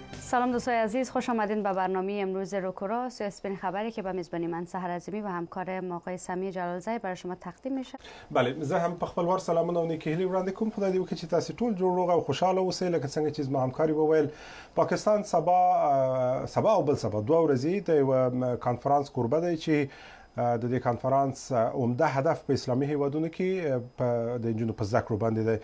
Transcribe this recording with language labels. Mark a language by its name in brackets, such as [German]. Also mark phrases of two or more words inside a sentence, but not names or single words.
[Persian] سلام دوستای عزیز، خوش آمدین به برنامه امروز روکورا. سوء خبری که به میزبانی من سحر عظیمی و همکار ما آقای سمی جلالزی برای شما تقدیم میشه. بله، [Pashto] زه هم په خپل ور سلامونه او نیکه هیلې وړاندې کوم. خدای دې وکړي چې تاسو ټول جوړ روغ او خوشاله اوسئ. لکه څنګه چې زما همکاري وویل، پاکستان سبا او بل سبا دوه ورځې د یو کانفرانس کوربه دی چې د دې کانفرانس عمده هدف په اسلامي هیوادونو کې د نجونو په زده کړو باندې دی.